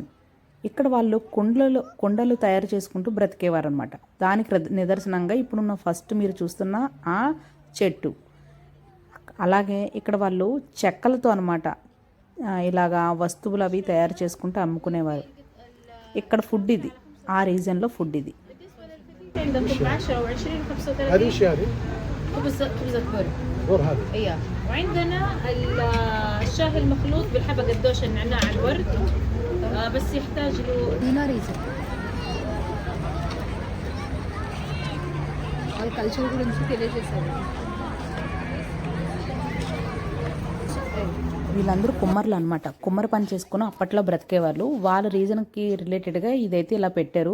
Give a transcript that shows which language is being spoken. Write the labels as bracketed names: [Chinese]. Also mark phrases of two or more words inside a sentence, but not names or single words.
[Telugu] ఇక్కడ వాళ్ళు కుండలు తయారు చేసుకుంటూ బ్రతికేవారు అనమాట. దానికి నిదర్శనంగా ఇప్పుడున్న ఫస్ట్ మీరు చూస్తున్న ఆ చెట్టు. అలాగే ఇక్కడ వాళ్ళు చెక్కలతో అనమాట ఇలాగా వస్తువులు అవి తయారు చేసుకుంటూ అమ్ముకునేవారు. ఇక్కడ ఫుడ్ ఇది, ఆ రీజన్లో ఫుడ్ ఇది. [Arabic] البر هذا ايوه. وعندنا الشاي المخلوط بالحبة قدوش النعناع الورد بس يحتاج له دينار يزيد. [Telugu] వాళ్ళ కల్చర్ గురించి తెలియజేశారు. వీళ్ళందరూ కుమ్మర్లు అనమాట. కుమ్మర పని చేసుకుని అప్పట్లో బ్రతికేవాళ్ళు. వాళ్ళ రీజన్కి రిలేటెడ్గా ఇదైతే ఇలా పెట్టారు.